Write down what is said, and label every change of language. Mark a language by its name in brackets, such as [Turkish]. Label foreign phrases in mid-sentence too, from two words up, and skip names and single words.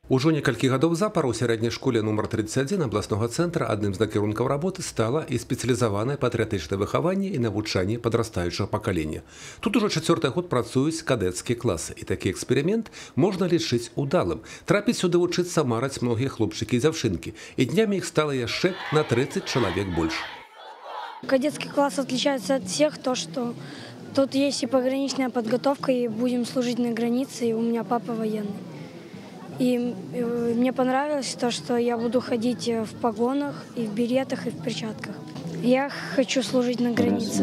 [Belarusian] Ужо некалькі гадоў запар у сярэдняй школе нумар 31 абласнога цэнтра адным з накірункаў работы стала і спецыялізаванае патрыятычнае выхаванне і навучанне падрастаючага пакалення. Тут ужо 4-й год працуюць кадэцкія класы, і такі эксперымент можна лічыць удалым. Трапіць сюды вучыцца мараць многія хлопчыкі і дзяўчынкі, і днямі іх стала яшчэ на 30 чалавек больш. [Russian] Кадетский класс отличается от всех, то что тут есть и пограничная подготовка, и будем служить на границе, и у меня папа военный. И мне понравилось то, что я буду ходить в погонах, и в беретах, и в перчатках. Я хочу служить на границе.